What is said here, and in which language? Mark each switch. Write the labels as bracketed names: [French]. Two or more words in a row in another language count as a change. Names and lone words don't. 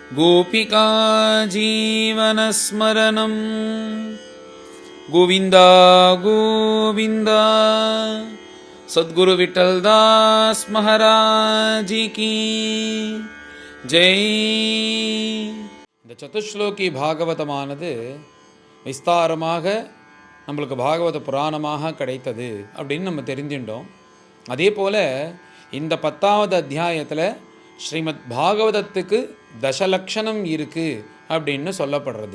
[Sanskrit] गोपिका जीवनस्मरणं गोविन्दा गोविन्दा सद्गुरु विठलदास [Hindi] महाराज की जय. [Tamil] இந்த சதுஸ்லோகி பாகவதமானது விஸ்தாரமாக நம்மளுக்கு பாகவத புராணமாக கிடைத்தது அப்படின்னு நம்ம தெரிஞ்சுட்டோம். அதே போல் இந்த 10வது அத்தியாயத்தில் ஸ்ரீமத் பாகவதத்துக்கு தசலக்ஷணம் இருக்குது அப்படின்னு சொல்லப்படுறது.